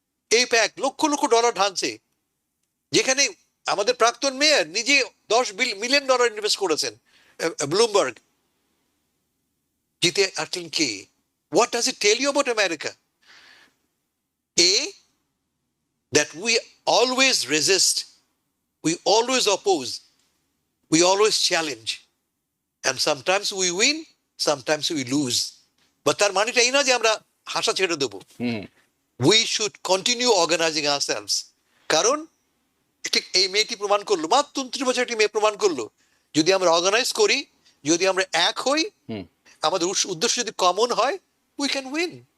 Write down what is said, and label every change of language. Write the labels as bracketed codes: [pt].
[bn] এই pack lakh lakh dollar ঢালছে, যেখানে আমাদের প্রাক্তন মেয়র নিজে $10 মিলিয়ন ইনভেস্ট করেছেন। ব্লুমবার্গ জিতে আসলেন কে? [en] What does it tell you about America? That we always resist, we always oppose, we always challenge, and sometimes we win, sometimes we lose. [bn] But তার মানেটা এই না যে আমরা হাসা ছেড়ে দেবো। [en] We should continue organizing ourselves. [bn] কারণ ঠিক এই মেয়েটি প্রমাণ করলো, মাত্র 29 বছর একটি মেয়ে প্রমাণ করলো, যদি আমরা অর্গানাইজ করি, যদি আমরা এক হই, আমাদের উদ্দেশ্য যদি কমন হয়, [en] we can win.